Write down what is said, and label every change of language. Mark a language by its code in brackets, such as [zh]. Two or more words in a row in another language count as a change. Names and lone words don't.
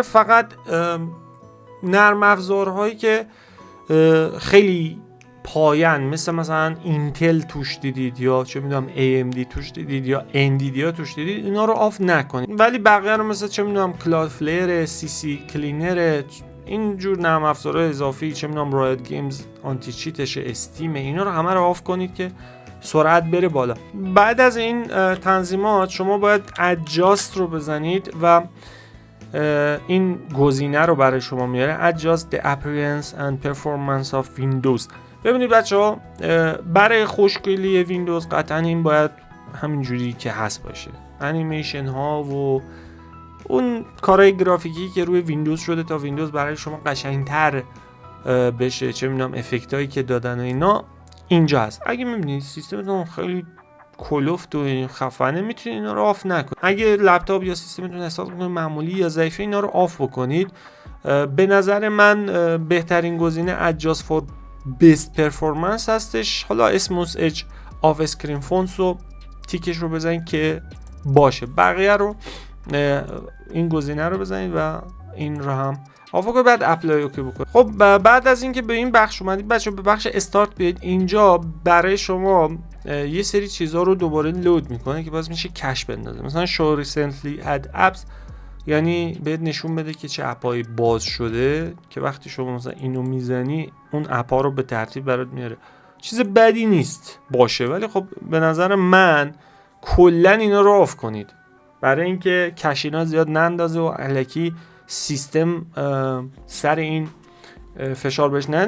[fa] فقط نرم افزارهایی که خیلی پایان مثلا اینتل توش دیدید یا چه میدونم AMD توش دیدید یا انویدیا توش دیدید اینا رو آف نکنید، ولی بقیه رو مثلا چه میدونم کلادفلیر، CC کلینر، اینجور نرم افزارهای اضافی، چه میدونم رایت گیمز آنتی چیتش، استیم، اینا رو همه رو آف کنید که سرعت بره بالا. بعد از این تنظیمات شما باید adjust رو بزنید و این گزینه رو برای شما میاره [en] adjust the appearance and performance of Windows. [fa] ببینید بچه‌ها برای خوشگلی ویندوز قطعا این باید همینجوری که هست باشه، انیمیشن ها و اون کارهای گرافیکی که روی ویندوز شده تا ویندوز برای شما قشنگتر بشه، چه میدونم افکت هایی که دادن و اینا اینجا هست. اگه میبینید سیستمتون خیلی کلفت و خفنه میتونید اینا رو آف نکنید. اگه لپتاپ یا سیستمتون احساس میکنید معمولی یا ضعیفه اینا رو آف بکنید. به نظر من بهترین گزینه [en] adjust for best performance [fa] هستش. حالا [en] smooth edge off screen fonts [fa] رو تیکش رو بزنید که باشه، بقیه رو این گزینه رو بزنید و این رو هم آف کنید، بعد [en] apply okay [fa] بکنید. خب بعد از اینکه به این بخش اومدید بچه‌ها به بخش استارت بیاید. اینجا برای شما یه سری چیزا رو دوباره لود میکنه که باز میشه کش بندازه، مثلا [en] show recently add apps، [fa] یعنی بهت نشون بده که چه اپایی باز شده که وقتی شما مثلا اینو میزنی اون اپا رو به ترتیب برات میاره. چیز بدی نیست باشه، ولی خب به نظر من کلا اینا رو آف کنید برای اینکه کشینا زیاد نندازه و الکی سیستم سر این فشار بهش نده.